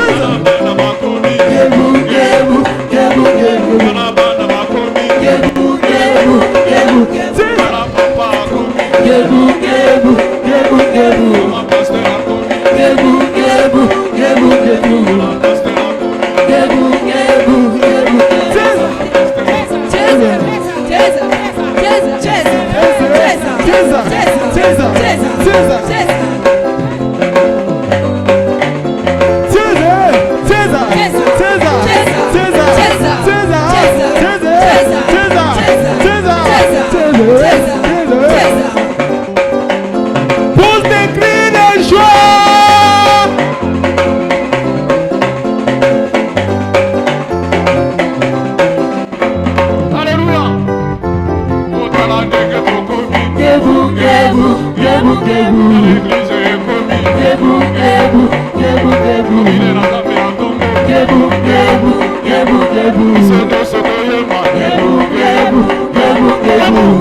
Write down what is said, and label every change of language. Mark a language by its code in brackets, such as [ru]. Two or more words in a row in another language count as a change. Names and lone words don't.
[ln] Ala bana bakomi Gebu, gebu, gebu, gebu. Ala bana bakomi Gebu, gebu, gebu, gebu. Ala papa akomi Gebu, gebu, gebu, gebu. Mama pasteur akomi Gebu, gebu, gebu, gebu. Ala pasteur akomi Gebu, gebu, gebu, gebu. [sw] Cheza, cheza, cheza, cheza, cheza, cheza, cheza, cheza. [fr] Pour des cris de joie. Alléluia. [ln] Otala ndenge tokomi Gebu, gebu, gebu, gebu. l'église ekomi Gebu, gebu, gebu, gebu. Kominela Nzambe ya ntongo Gebu, gebu, gebu, gebu. Soto soto yema Gebu, gebu, gebu, gebu.